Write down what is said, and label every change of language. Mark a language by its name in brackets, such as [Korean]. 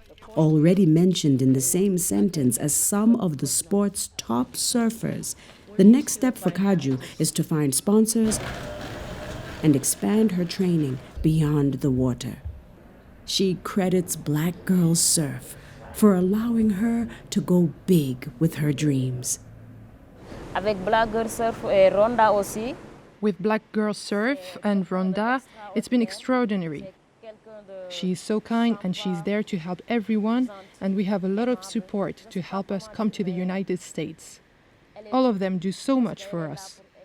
[English] Already mentioned in the same sentence as some of the sport's top surfers, the next step for Kaju is to find sponsors and expand her training beyond the water. She credits Black Girls Surf for allowing her to go big with her dreams. [French] Avec Black Girl Surf et Ronda aussi. [English] With Black Girl Surf and Ronda, it's been extraordinary. She's so kind and she's there to help everyone, and we have a lot of support to help us come to the United States. All of them do so much for us.